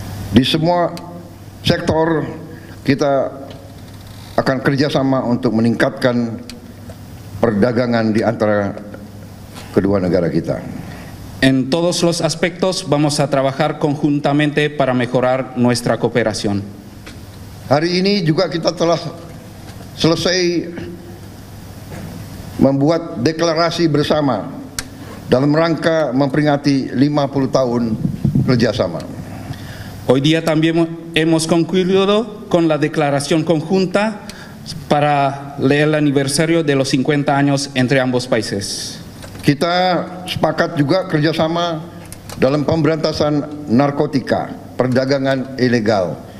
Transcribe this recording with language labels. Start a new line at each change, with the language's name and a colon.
Indonesian: Di semua sektor kita akan kerjasama untuk meningkatkan perdagangan di antara kedua negara kita.
Spanish: En todos los aspectos vamos a trabajar conjuntamente para mejorar nuestra cooperación.
Indonesian: Hari ini juga kita telah selesai membuat deklarasi bersama dalam rangka memperingati 50 tahun kerjasama.
Spanish: Hoy día también hemos concluido con la declaración conjunta para el aniversario de los 50 años entre ambos países.
Indonesian: Kita sepakat juga kerjasama dalam pemberantasan narkotika, perdagangan ilegal.